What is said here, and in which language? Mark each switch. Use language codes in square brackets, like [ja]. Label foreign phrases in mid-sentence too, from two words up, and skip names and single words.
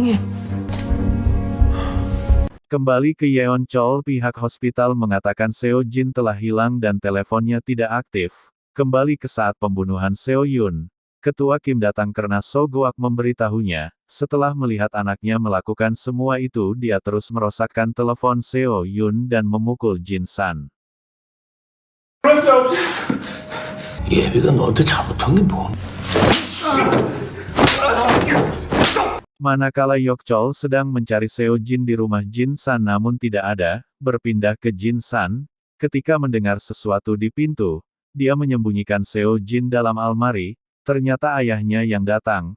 [ms] Kembali ke Yeon Chol pihak hospital mengatakan Seo Jin telah hilang dan teleponnya tidak aktif. Kembali ke saat pembunuhan Seo Yun. Ketua Kim datang karena So Goak memberitahunya. Setelah melihat anaknya melakukan semua itu dia terus merosakkan telepon Seo Yun dan memukul Jin San. [ko] 예비가 너한테 잘못한 게 뭐? [ms] Manakala Yok Chol sedang mencari Seo Jin di rumah Jin San namun tidak ada, berpindah ke Jin San, ketika mendengar sesuatu di pintu, dia menyembunyikan Seo Jin dalam almari, ternyata ayahnya yang datang.